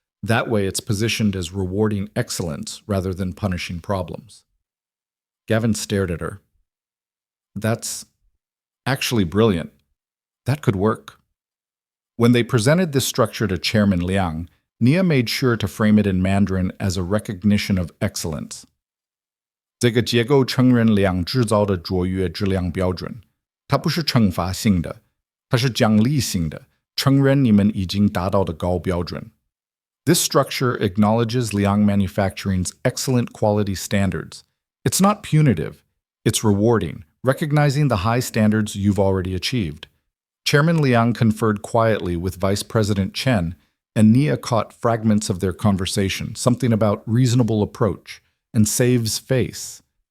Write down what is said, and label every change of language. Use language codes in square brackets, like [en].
[en] That way it's positioned as rewarding excellence rather than punishing problems. Gavin stared at her. That's actually brilliant. That could work. When they presented this structure to Chairman Liang, Nia made sure to frame it in Mandarin as a recognition of excellence. [zh] 这个结构承认两制造的卓越质量标准，它不是惩罚性的，它是奖励性的，承认你们已经达到的高标准。 [en] This structure acknowledges Liang Manufacturing's excellent quality standards. It's not punitive. It's rewarding, recognizing the high standards you've already achieved. Chairman Liang conferred quietly with Vice President Chen, and Nia caught fragments of their conversation, something about reasonable approach and saves face.